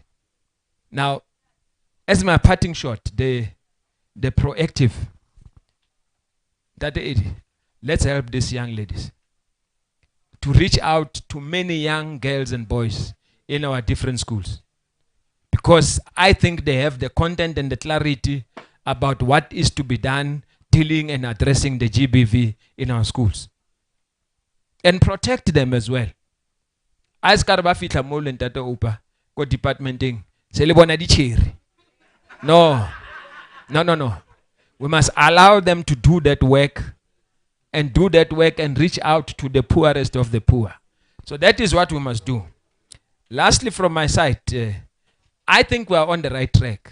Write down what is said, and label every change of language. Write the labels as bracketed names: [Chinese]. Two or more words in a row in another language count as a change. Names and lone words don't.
[English] Now, as my parting shot, the proactive, let's help these young ladies to reach out to many young girls and boys in our different schools. Because I think they have the content and the clarity about what is to be done dealing and addressing the GBV in our schools. And protect them as well. [Tswana] As karaba fitla mo le ntate Upa ko departmenting se le bona di cherry. [English] No. We must allow them to do that work and reach out to the poorest of the poor. So that is what we must do. Lastly, from my side, I think we are on the right track.